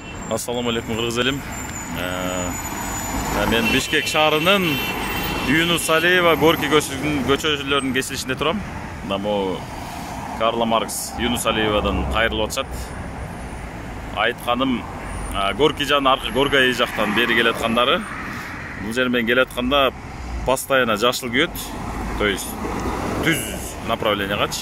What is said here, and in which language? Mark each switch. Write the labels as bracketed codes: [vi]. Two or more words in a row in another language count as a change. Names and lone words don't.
[ky] Ассалоому алейкум Кыргыз элим. Мен Бишкек шаарынын Юнус Алиева Горки көчөлөрүнүн кесилишинде турам. Мына Карла Маркс Юнус Алиевадан кайрылып атышат. Айтканым, Горки жан аркы Горгай жактан бери келаткандары, бул жер менен келатканда постоянно жашыл күйөт, [ru] то есть [ky] түз направлениягачы.